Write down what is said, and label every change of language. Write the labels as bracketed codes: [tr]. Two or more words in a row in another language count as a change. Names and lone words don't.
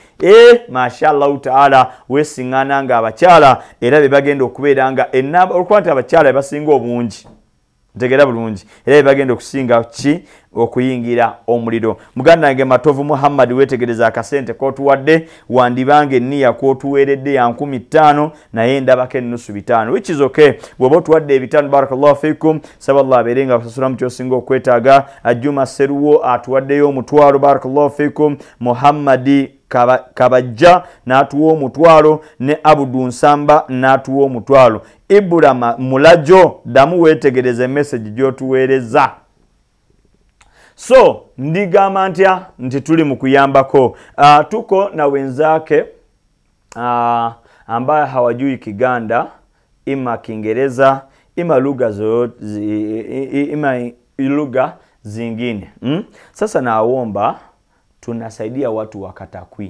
[ar] Mashallahu taala [lg] weesiŋŋaana nga abakyala era be bagenda okubeera nga ennamba olwokuba nti abakyala basinga obungi. Ntegera bulungi era bagenda okusinga okuyingira omuliro. Muganda wange Matovu Muhammad wetegereza akasente k'otuwadde wandibange enniya k'otuweeredde ya 15 naye ndabako ennusu 5 [en] which is okay. [lg] Bw'oba otuwadde 5 [ar] barakallahu fikum [lg] saba Allah abeerenga akusasula mu kyosinga okwetaaga. Ajuma Seruwo atuwaddeyo omutwalo [ar] barakallahu fikum. [lg] Muhammadi Kabajja n'atuwa omutwalo ne Abudu Nsamba n'atuwa omutwalo. Ibrahima Mulajo damu wetegereze message gy'otuweereza. So ndigamba ntya nti tuli mu kuyambako. [sw] Tuko na wenzake ambaye hawajui Kiganda ima Kiingereza ima lugha zingine. Sasa naomba tunasaidia watu wa Katakwi.